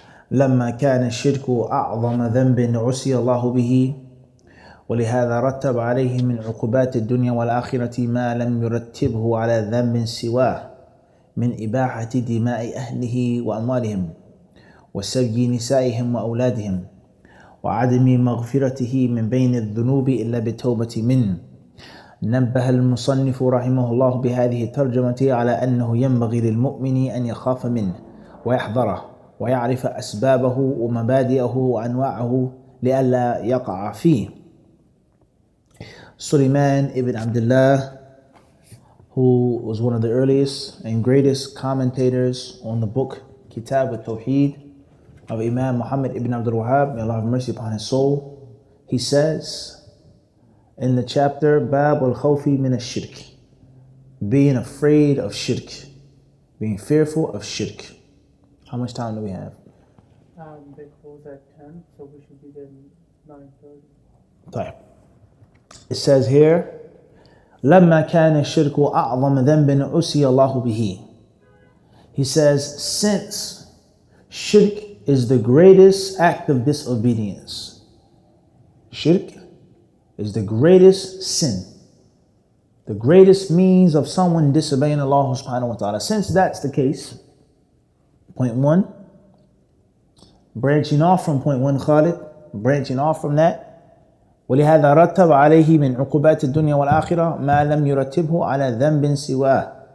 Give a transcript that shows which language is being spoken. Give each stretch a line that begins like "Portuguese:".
Arabic: لما كان الشرك أعظم ذنب عصي الله به، ولهذا رتب عليه من عقوبات الدنيا والآخرة ما لم يرتبه على ذنب سواه من إباحة دماء أهله وأموالهم وسبي نسائهم وأولادهم وعدم مغفرته من بين الذنوب إلا بالتوبة منه. نبه المصنف رحمه الله بهذه الترجمة على أنه ينبغي للمؤمن أن يخاف منه ويحذره ويعرف أسبابه ومبادئه وأنواعه لئلا يقع فيه.
English: Sulaiman ibn Abdullah, who was one of the earliest and greatest commentators on the book Kitab al-Tawheed of Imam Muhammad ibn Abdul Wahhab, may Allah have mercy upon his soul, he says in the chapter Bab al-Khawfi min al-Shirk, being afraid of Shirk, being fearful of Shirk. How much time do we have? They close at 10, so we should be there 9:30.
Arabic: طيب.
English: It says here,
Arabic: لما كان الشرك أعظم ذنب عصي الله به.
English: He says, since Shirk is the greatest act of disobedience. Shirk is the greatest sin, the greatest means of someone disobeying Allah subhanahu wa ta'ala. Since that's the case, point one, branching off from point one, Khalid, branching off from that,
Arabic: ولهذا رتب عليه من عقوبات الدنيا والآخرة ما لم يرتبه على ذنب سواه.